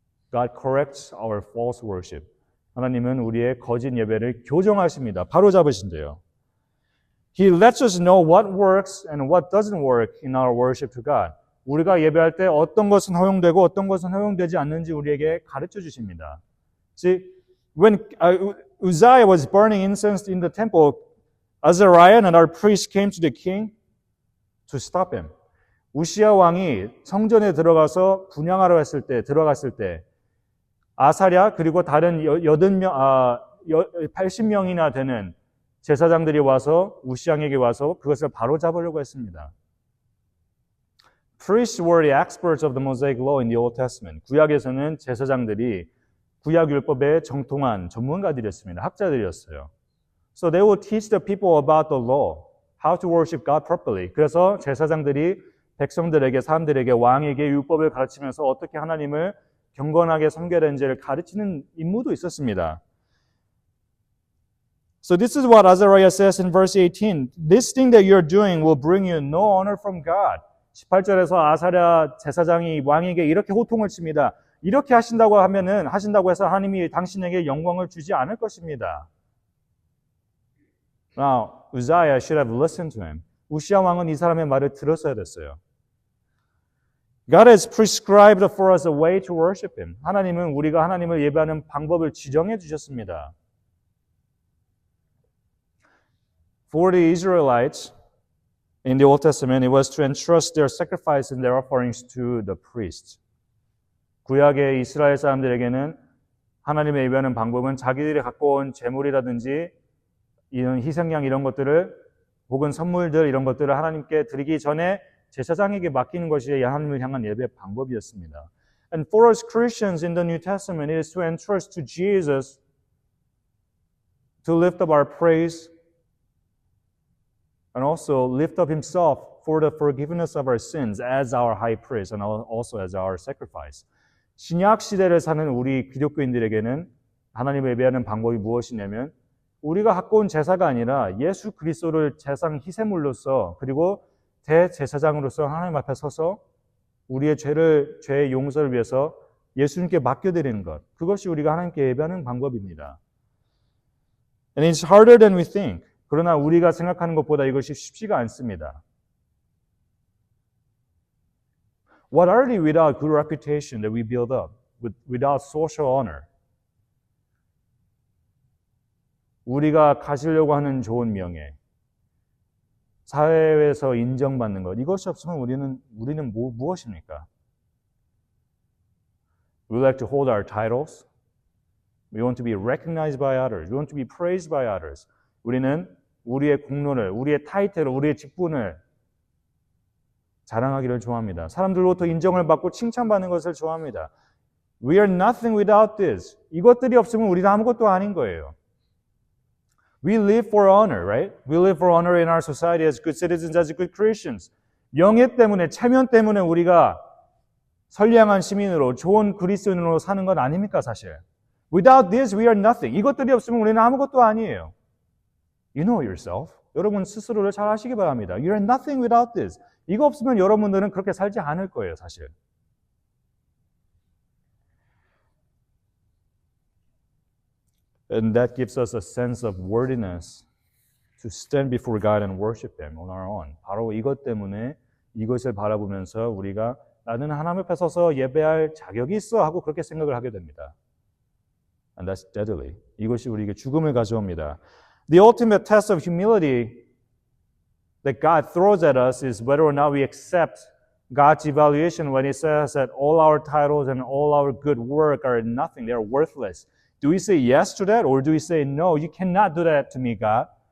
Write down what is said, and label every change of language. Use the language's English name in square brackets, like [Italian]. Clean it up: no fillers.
[English] God corrects our false worship. [Korean] 하나님은 우리의 거짓 예배를 교정하십니다. 바로잡으신대요. [English] He lets us know what works and what doesn't work in our worship to God. [Korean] 우리가 예배할 때 어떤 것은 허용되고 어떤 것은 허용되지 않는지 우리에게 가르쳐 주십니다. [English] See, when Uzziah was burning incense in the temple, Azariah and our priest came to the king to stop him. [Korean] 우시야 왕이 성전에 들어갔을 때 아사랴 그리고 다른 80명이나 되는 제사장들이 와서 우시양에게 와서 그것을 바로잡으려고 했습니다. [English] Priests were the experts of the Mosaic law in the Old Testament. [Korean] 구약에서는 제사장들이 구약 율법의 정통한 전문가들이었습니다. 학자들이었어요. [English] So they would teach the people about the law, how to worship God properly. [Korean] 그래서 제사장들이 백성들에게, 사람들에게, 왕에게 율법을 가르치면서 어떻게 하나님을 경건하게 섬겨야 되는지를 가르치는 임무도 있었습니다. [English] So this is what Azariah says in verse 18. This thing that you're doing will bring you no honor from God. [Korean] 18절에서 아사랴 제사장이 왕에게 이렇게 호통을 칩니다. 이렇게 하신다고 해서 하나님이 당신에게 영광을 주지 않을 것입니다. [English] Now, Uzziah should have listened to him. [Korean] 우시야 왕은 이 사람의 말을 들었어야 됐어요. [English] God has prescribed for us a way to worship Him. [Korean] 하나님은 우리가 하나님을 예배하는 방법을 지정해 주셨습니다. [English] For the Israelites in the Old Testament, it was to entrust their sacrifice and their offerings to the priests. [Korean] 구약의 이스라엘 사람들에게는 하나님의 예배하는 방법은 자기들이 갖고 온 제물이라든지 이런 희생양 이런 것들을 혹은 선물들 이런 것들을 하나님께 드리기 전에 제사장에게 맡기는 것이 하나님을 향한 예배의 방법이었습니다. [English] And for us Christians in the New Testament, it is to entrust to Jesus to lift up our praise and also lift up Himself for the forgiveness of our sins as our high priest and also as our sacrifice. [Korean] 신약 시대를 사는 우리 기독교인들에게는 하나님을 예배하는 방법이 무엇이냐면 우리가 갖고 온 제사가 아니라 예수 그리스도를 제상 희생물로서 그리고 대제사장으로서 하나님 앞에 서서 우리의 죄의 용서를 위해서 예수님께 맡겨드리는 것. 그것이 우리가 하나님께 예배하는 방법입니다. [English] And it's harder than we think. [Korean] 그러나 우리가 생각하는 것보다 이것이 쉽지가 않습니다. [English] What are they without good reputation that we build up, without social honor? [Korean] 우리가 가지려고 하는 좋은 명예, 사회에서 인정받는 것, 이것이 없으면 우리는 무엇입니까? [English] We like to hold our titles. We want to be recognized by others. We want to be praised by others. [Korean] 우리는 우리의 공로를, 우리의 타이틀을, 우리의 직분을 자랑하기를 좋아합니다. 사람들로부터 인정을 받고 칭찬받는 것을 좋아합니다. [English] We are nothing without this. [Korean] 이것들이 없으면 우리는 아무것도 아닌 거예요. [English] We live for honor, right? We live for honor in our society as good citizens, as good Christians. [Korean] 명예 때문에, 체면 때문에 우리가 선량한 시민으로, 좋은 그리스도인으로 사는 건 아닙니까, 사실? [English] Without this, we are nothing. [Korean] 이것들이 없으면 우리는 아무것도 아니에요. [English] You know yourself. [Korean] 여러분 스스로를 잘 아시기 바랍니다. [English] You are nothing without this. [Korean] 이거 없으면 여러분들은 그렇게 살지 않을 거예요, 사실. [English] And that gives us a sense of worthiness to stand before God and worship Him on our own. [Korean] 바로 이것 때문에 이것을 바라보면서 우리가 나는 하나님 앞에 서서 예배할 자격이 있어 하고 그렇게 생각을 하게 됩니다. [English] And that's deadly. [Korean] 이것이 우리에게 죽음을 가져옵니다. [English] The ultimate test of humility that God throws at us is whether or not we accept God's evaluation when He says that all our titles and all our good work are nothing, they're worthless. Do we say yes to that or do we say no, you cannot do that to me, God?